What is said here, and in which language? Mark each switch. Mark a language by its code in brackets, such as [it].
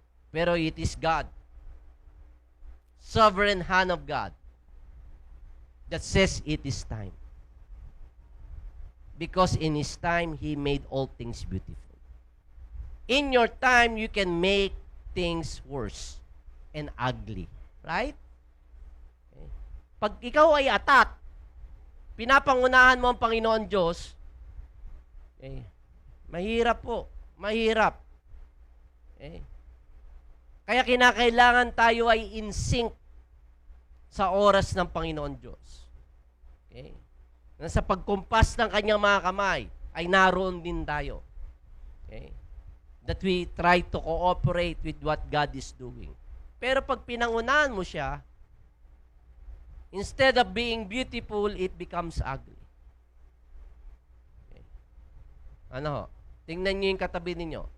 [en] Pero it is God, sovereign hand of God, that says it is time. Because in His time, He made all things beautiful. In your time, you can make things worse and ugly. Right? Okay. [tl] Pag ikaw ay atat, pinapangunahan mo ang Panginoon Diyos, okay, mahirap po. Mahirap. Okay. Kaya kinakailangan tayo ay in sync sa oras ng Panginoon Diyos. Okay? Na sa pagkumpas ng kanyang mga kamay, ay naroon din tayo. Okay? [en] That we try to cooperate with what God is doing. [tl] Pero pag pinangunahan mo siya, [en] instead of being beautiful, it becomes ugly. [tl] Okay? Ano ho? Tingnan nyo yung katabi ninyo.